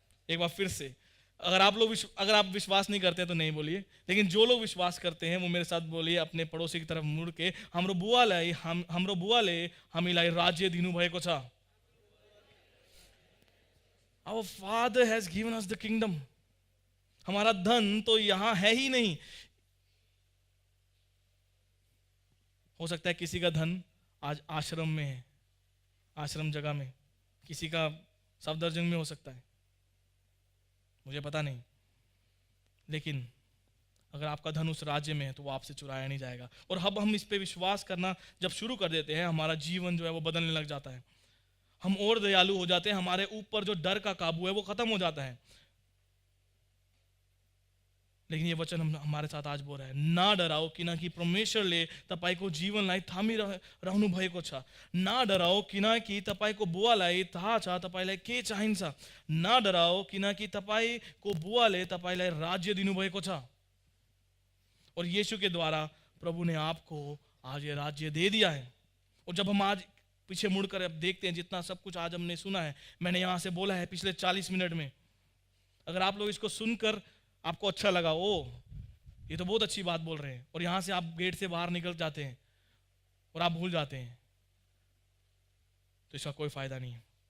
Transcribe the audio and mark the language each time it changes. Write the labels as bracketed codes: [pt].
[hi] एक बार फिर से, अगर आप विश्वास नहीं करते तो नहीं बोलिए, लेकिन जो लोग विश्वास करते हैं वो मेरे साथ बोलिए अपने पड़ोसी की तरफ मुड़ के, [ne] हमरो बुआ ले हामीलाई राज्य दिनु भएको छ। [en] Our Father has given us the kingdom. [hi] हमारा धन तो यहां है ही नहीं। हो सकता है किसी का धन आज आश्रम में है, आश्रम जगह में, किसी का सफदरजंग में हो सकता है, मुझे पता नहीं। लेकिन अगर आपका धन उस राज्य में है तो वो आपसे चुराया नहीं जाएगा। और अब हम इस पे विश्वास करना जब शुरू कर देते हैं, हमारा जीवन जो है वो बदलने लग जाता है। हम और दयालु हो जाते हैं, हमारे ऊपर जो डर का काबू है वो खत्म हो जाता है। लेकिन ये वचन हमारे साथ आज बोल रहा है, [ne] ना डराओ किनकि परमेश्वरले तपाईको जीवनलाई थामिरहनु भएको छ। ना डराओ किनकि तपाईको बुवालाई थाहा छ तपाईलाई के चाहिन्छ। ना डराओ किनकि तपाईको बुवाले तपाईलाई राज्य दिनुभएको छ। [hi] और यीशु के द्वारा प्रभु ने आपको आज ये राज्य दे दिया है। और जब हम आज पीछे मुड़कर अब देखते हैं, जितना सब कुछ आज हमने सुना है, मैंने यहाँ से बोला है पिछले 40 मिनट में, अगर आप लोग इसको सुनकर आपको अच्छा लगा, ओ ये तो बहुत अच्छी बात बोल रहे हैं, और यहाँ से आप गेट से बाहर निकल जाते हैं और आप भूल जाते हैं, तो इसका कोई फायदा नहीं है।